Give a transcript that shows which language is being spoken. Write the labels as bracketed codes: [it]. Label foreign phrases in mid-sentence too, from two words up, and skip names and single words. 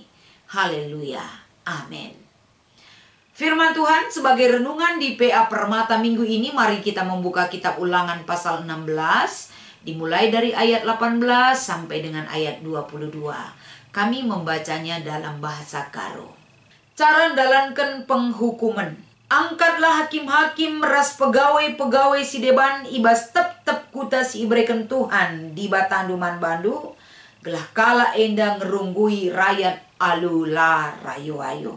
[id] Haleluya. Amin. Firman Tuhan sebagai renungan di PA Permata minggu ini, mari kita membuka kitab Ulangan pasal 16, dimulai dari ayat 18 sampai dengan ayat 22. Kami membacanya dalam bahasa Karo. [btx] Cara dalankan penghukuman. Angkatlah hakim-hakim meras pegawai-pegawai si deban ibas tep-tep kuta si ibreken Tuhan di batanduman bandu, gelah kala enda ngerunggui rakyat alula rayo-ayo.